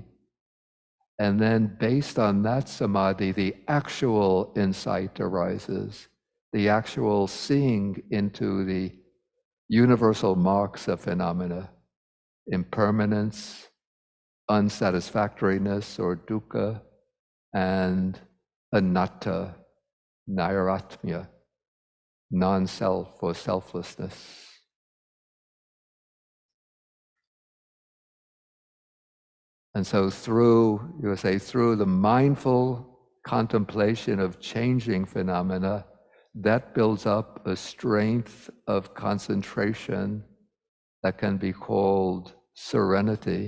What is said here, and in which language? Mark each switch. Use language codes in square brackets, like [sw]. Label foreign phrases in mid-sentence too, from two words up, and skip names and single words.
[en] And then based on that samadhi, the actual insight arises, the actual seeing into the universal marks of phenomena, impermanence, unsatisfactoriness or dukkha, and anatta, nairatmya, non-self or selflessness. And so through the mindful contemplation of changing phenomena, that builds up a strength of concentration that can be called serenity.